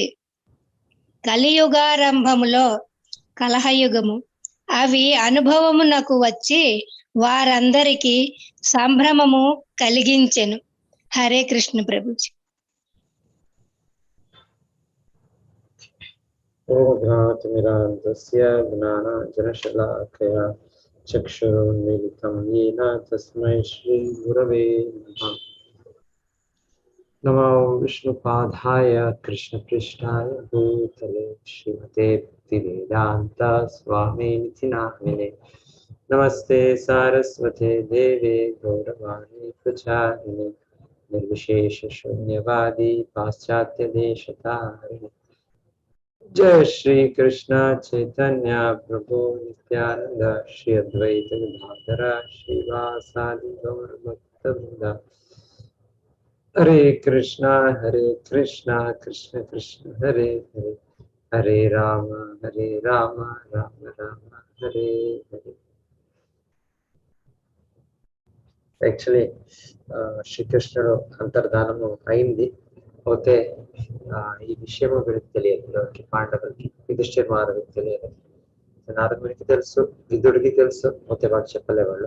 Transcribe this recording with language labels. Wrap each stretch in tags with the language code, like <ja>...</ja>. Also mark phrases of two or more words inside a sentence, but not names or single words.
<te>కలియుగారంభములో కలహయుగము అవి అనుభవమునకు వచ్చి వారందరికీ సంభ్రమము కలిగించెను. హరే కృష్ణ ప్రభుజీ.</te> <sa>ఓఘ్రాతిమిరాంతస్య జ్ఞానాంజనశలాకయా చక్షురున్మిలితం येन తస్మై శ్రీ గురవే నమః. నమో విష్ణుపాదాయ కృష్ణపృష్ఠాయ భూతలే శ్రీమతే భక్తివేదాంత స్వామినితి నామినే. నమస్తే సారస్వతే దేవే గౌరవాణి ప్రచారిణి నిర్విశేష శూన్యవాది పాశ్చాత్య దేశతారిణి. जय श्री कृष्ण चैतन्य प्रभु नित्यानंद श्री अद्वैत गदाधर श्रीवासादि गौर भक्तवृंद. हरे कृष्णा कृष्ण कृष्ण हरे हरे हरे राम राम राम हरे हरे.</sa> <te>యాక్చువల్లీ శ్రీకృష్ణుడు అంతర్ధానము అయింది. అయితే ఈ విషయము వీరికి తెలియదు, పాండవులకి యుధిష్ఠిర మహారాజుకి తెలియదు. నారదుడికి తెలుసు, విదుడికి తెలుసు, అయితే వాడు చెప్పలేవాళ్ళు.</te>